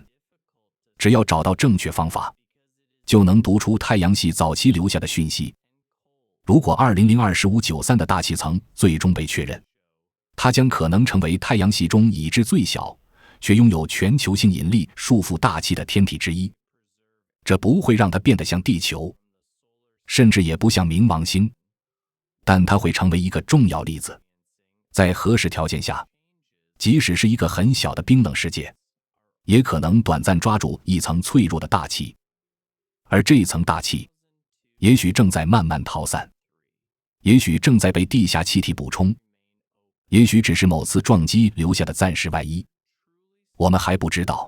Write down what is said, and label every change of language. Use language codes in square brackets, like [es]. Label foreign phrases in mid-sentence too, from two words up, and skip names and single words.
[zh] 只要找到正確方法，就能讀出太陽系早期留下的訊息。如果2002-1593的大气層最終被確認，它將可能成為太陽系中已知最小卻擁有全球性引力束縛大氣的天體之一。這不會讓它變得像地球，甚至也不像冥王星，但它會成為一個重要粒子。在合適條件下，即使是一個很小的冰冷世界，也可能短暫抓住一層脆弱的大气，而這一層大氣也許正在慢慢逃散，也許正在被地下氣體補充，也許只是某次撞擊留下的暫時外衣，我們還不知道。